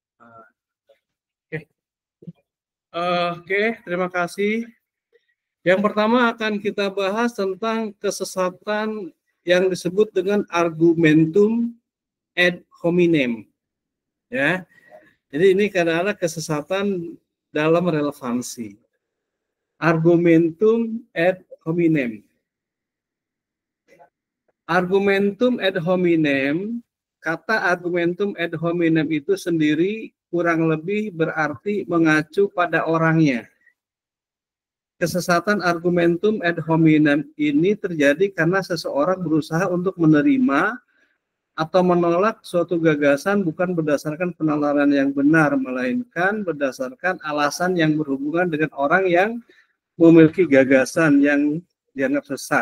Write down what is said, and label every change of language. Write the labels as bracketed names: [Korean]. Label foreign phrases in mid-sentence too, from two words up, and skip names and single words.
[Indonesian] Oke, terima kasih. Yang pertama akan kita bahas tentang kesesatan yang disebut dengan [Latin] argumentum ad hominem. [Indonesian] Ya, jadi ini adalah kesesatan dalam relevansi. [Latin] Argumentum ad hominem. Argumentum ad hominem, [Indonesian] kata [Latin] argumentum ad hominem [Indonesian] itu sendiri kurang lebih berarti mengacu pada orangnya. Kesesatan [Latin] argumentum ad hominem [Indonesian] ini terjadi karena seseorang berusaha untuk menerima atau menolak suatu gagasan bukan berdasarkan penalaran yang benar, melainkan berdasarkan alasan yang berhubungan dengan orang yang memiliki gagasan yang dianggap sesat.